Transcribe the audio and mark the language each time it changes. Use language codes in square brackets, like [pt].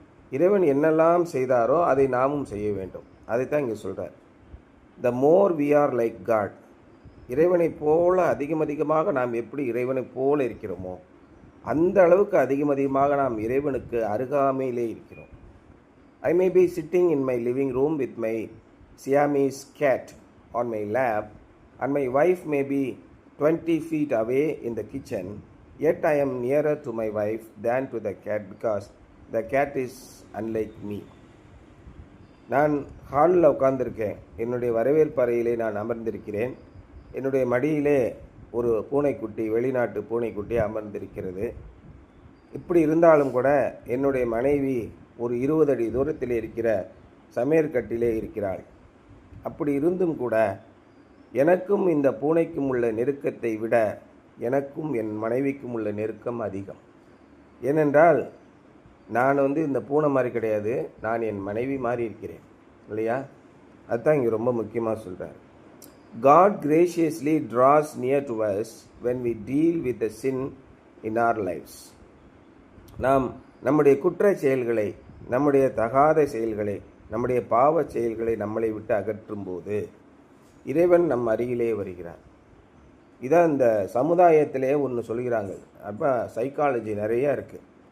[ta] இறைவன் என்னெல்லாம் செய்தாரோ அதை நாமும் செய்ய வேண்டும். அதைத்தான் இங்கே சொல்கிறார். [en] the more we are like God, [ta] இறைவனைப் போல அதிகமாக நாம் எப்படி இறைவனைப் போல இருக்கிறோமோ அந்த அளவுக்கு அதிகமாக நாம் இறைவனுக்கு அருகாமையிலே இருக்கிறோம். [en] I may be sitting in my living room with my Siamese cat on my lap and my wife may be 20 feet away in the kitchen, yet I am nearer to my wife than to the cat because the cat is unlike me. [ta] நான் ஹாலில் உட்கார்ந்துருக்கேன், என்னுடைய வரவேற்பறையிலே நான் அமர்ந்திருக்கிறேன். என்னுடைய மடியிலே ஒரு பூனைக்குட்டி, வெளிநாட்டு பூனைக்குட்டி அமர்ந்திருக்கிறது. இப்படி இருந்தாலும் கூட என்னுடைய மனைவி ஒரு 20 அடி தூரத்தில் இருக்கிற சமையற்கட்டிலே இருக்கிறாள். அப்படி இருந்தும் கூட எனக்கும் இந்த பூனைக்கும் உள்ள நெருக்கத்தை விட எனக்கும் என் மனைவிக்கும் உள்ள நெருக்கம் அதிகம். ஏனென்றால் நான் இந்த பூனை மாதிரி கிடையாது, நான் என் மனைவி மாதிரி இருக்கிறேன் இல்லையா. அதுதான் இங்கே ரொம்ப முக்கியமாக சொல்கிறார். [en] God graciously draws near to us when we deal with the sin in our lives. [ta] நாம் நம்முடைய குற்ற செயல்களை, நம்முடைய தகாத செயல்களை, நம்முடைய பாவ செயல்களை நம்மளை விட்டு அகற்றும் போது இறைவன் நம் அருகிலே வருகிறார். இதான் இந்த சமுதாயத்திலே ஒன்று சொல்கிறாங்க. அப்போ சைக்காலஜி நிறையா இருக்குது.